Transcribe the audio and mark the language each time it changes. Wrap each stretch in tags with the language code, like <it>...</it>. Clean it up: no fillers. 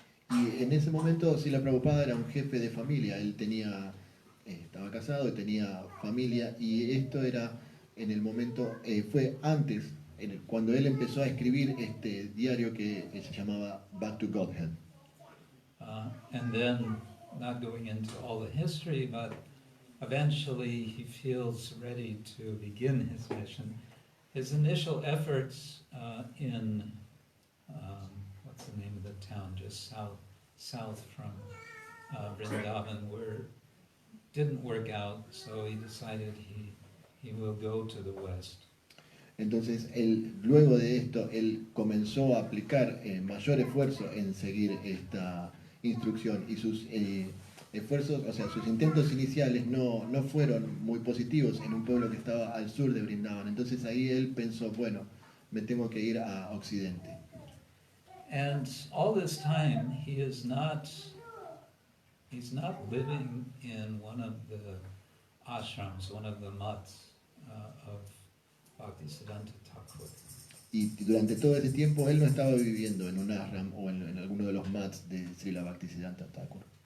<es>Y en ese momento Srila Prabhupada era un jefe de familia, él estaba casado y tenía familia, y esto era en el momento, fue antes, cuando él empezó a escribir este diario que se llamaba Back to Godhead.</es> <en>And then, not going into all the history, but eventually he feels ready to begin his mission. His initial efforts in, what's the name of the town, just south from Vrindavan, didn't work out, so he decided he will go to the west.</en> <es>Entonces, luego de esto, él comenzó a aplicar mayor esfuerzo en seguir esta instrucción, y sus esfuerzos, o sea, sus intentos iniciales no fueron muy positivos en un pueblo que estaba al sur de Vrindavan. Entonces ahí él pensó, bueno, me tengo que ir a Occidente.</es> <en>And all this time, he's not living in one of the ashrams, one of the mats of Bhaktisiddhanta Thakur.</en> <es>Y durante todo ese tiempo él no estaba viviendo en un ashram o en alguno de los mats de Srila Bhaktisiddhanta Thakur.</es>